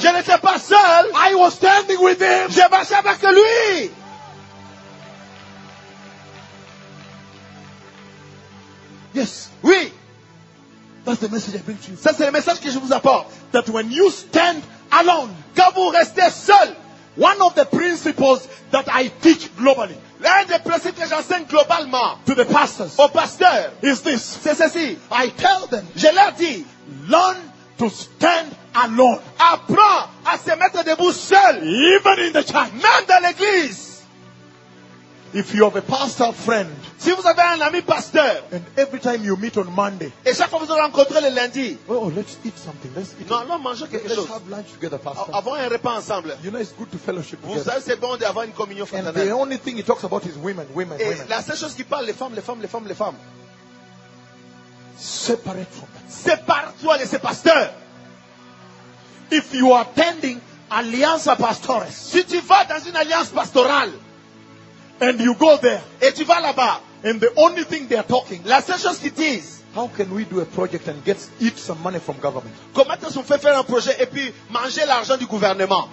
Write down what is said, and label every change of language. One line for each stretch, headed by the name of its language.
French: Je n'étais pas seul.
English: I was standing with him.
French: Je marchais avec lui.
English: Yes.
French: Oui.
English: That's the message I bring to you.
French: Ça c'est le message que je vous apporte.
English: That when you stand alone.
French: Quand vous restez seul.
English: One of the principles that I teach globally.
French: L'un des principes que j'enseigne globalement
English: to the pastors,
French: aux pasteurs
English: is this.
French: C'est ceci.
English: I tell them,
French: je leur dis,
English: learn to stand alone.
French: Apprends à se mettre debout seul.
English: Even in the church.
French: Même dans l'église.
English: If you have a pastor friend,
French: si vous avez un ami pasteur,
English: and every time you meet on Monday,
French: et chaque fois que vous rencontrez le lundi,
English: oh, let's eat something, let's eat.
French: Non, allons manger quelque
English: let's
French: chose.
English: Let's have lunch together, pastor.
French: Avons un repas ensemble.
English: You know it's good to fellowship
French: vous
English: together.
French: Vous savez, c'est bon d'avoir une communion fraternelle.
English: And the only thing he talks about is women, women,
French: et
English: women.
French: La seule chose qu'il parle, les femmes, les femmes, les femmes, les femmes.
English: Separate from that.
French: Sépare-toi de ces pasteurs.
English: If you are attending Alliance Pastores,
French: si tu vas dans une alliance pastorale.
English: And you go there.
French: Et tu vas là-bas.
English: And the only thing they are talking.
French: La seule chose qu'ils disent.
English: How can we do a project and eat some money from government?
French: Comment est-ce qu'on fait faire un projet et puis manger l'argent du gouvernement?